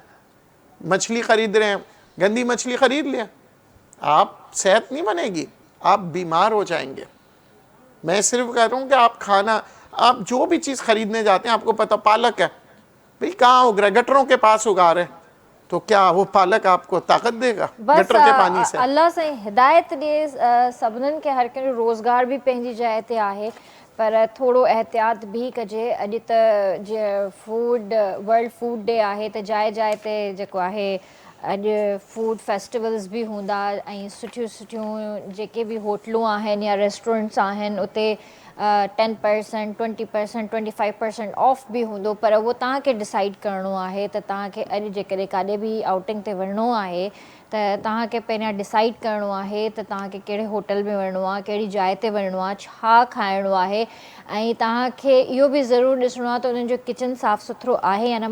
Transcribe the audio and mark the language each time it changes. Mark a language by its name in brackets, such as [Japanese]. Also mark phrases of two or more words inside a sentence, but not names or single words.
[Urdu] مچھلی خرید رہے ہیں، گندی مچھلی خرید لیا، آپ صحت نہیں بنے گی، آپ بیمار ہو جائیں گے. میں صرف کہہ رہا ہوں کہ آپ کھانا، آپ جو بھی چیز خریدنے جاتے ہیں، آپ کو پتا پالک ہے، بھائی کہاں اگ رہا ہے? گٹروں کے پاس اگا رہے، تو کیا وہ پالک آپ کو طاقت دے گا گٹر کے پانی سے? [Sindhi] अल्लाह से हिदायत ॾे सभिनीनि खे, हर कंहिंजो रोज़गार भी पंहिंजी जाइ ते आहे, पर थोरो एहतियात भी कजे। अॼु त जीअं [English] food world food day [Sindhi] आहे, त जाइ जाइ ते जेको आहे अॼु [English] food festivals [Sindhi] भी हूंदा, ऐं सुठियूं सुठियूं जेके भी होटलूं आहिनि या रेस्टोरेंट्स आहिनि उते 10%, 20%, 25% ऑफ भी हूंदो। पर उहो तव्हांखे डिसाइड करिणो आहे त तव्हांखे अॼु जेकॾहिं काॾे बि आउटिंग ते वञिणो आहे त तव्हांखे पहिरियां डिसाइड करिणो आहे त तव्हांखे कहिड़े होटल में वञिणो आहे, कहिड़ी जाइ ते वञिणो आहे, छा खाइणो आहे, ऐं तव्हांखे इहो बि ज़रूरु ॾिसणो आहे त उन्हनि जो किचन साफ़ु सुथिरो आहे या न।